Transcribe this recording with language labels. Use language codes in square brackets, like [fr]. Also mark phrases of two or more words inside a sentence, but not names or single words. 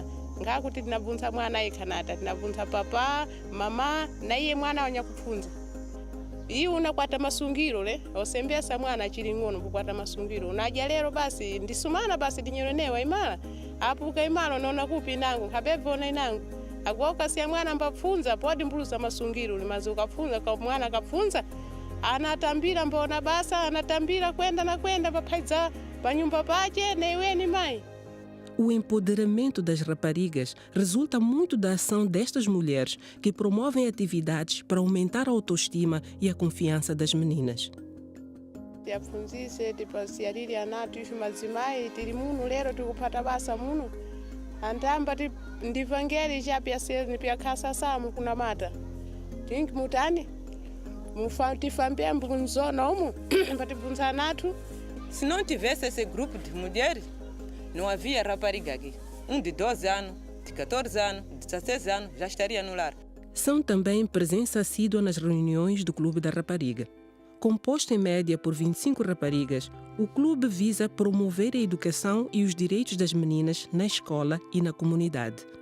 [nyu] ngakuti tinabvunza mwana ikhanata tinabvunza papa mama na iye mwana wanya kupfunza iye unakwata masungiro osembesa mwana achili ng'ono kukwata masungiro unaja lero basi ndisumana basi tinyeronewa imala apuka imala unaona kupi inangu nkhabebvona inangu akuoka siya mwana mbapfunza podi mbuluza masungiro limazi ukapfunza kwa mwana akapfunza anatambira mbona basa anatambira kwenda paphaidza panyumba pache neiweni mai. [pt] O empoderamento das raparigas resulta muito da ação destas mulheres que promovem atividades para aumentar a autoestima e a confiança das meninas. [nyu] Tiapfunzise tipasiyalili anatu ife madzimai tili muno lero tikupata basa muno antamba ndivangeli chapyaseni pyakhasa samu kunamata tingi mutani tifambia mbunzona umu patibvunza anatu. [pt] Se não tivesse esse grupo de mulheres, não havia rapariga aqui. De 12 anos, de 14 anos, de 16 anos, já estaria no lar. São também presença assídua nas reuniões do Clube da Rapariga. Composto em média por 25 raparigas, o clube visa promover a educação e os direitos das meninas na escola e na comunidade.